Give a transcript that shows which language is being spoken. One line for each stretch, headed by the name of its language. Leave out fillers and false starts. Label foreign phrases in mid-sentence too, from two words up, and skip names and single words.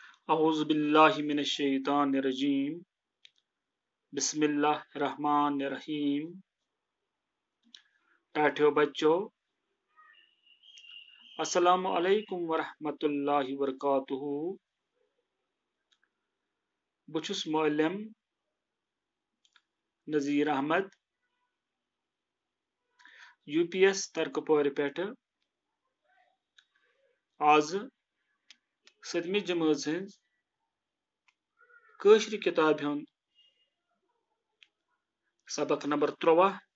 Arabic: أعوذ بالله من الشيطان الرجيم. بسم الله الرحمن الرحيم.
Kashmiri: टाठियो बच्चों,
Arabic: السلام عليكم ورحمة الله وبركاته.
Kashmiri: बुछुस मौलम नज़ीर अहमद UPS तरकपोर पेठ। आज 7वीं जमात हज कशर किताब हुंद सबक नंबर 13।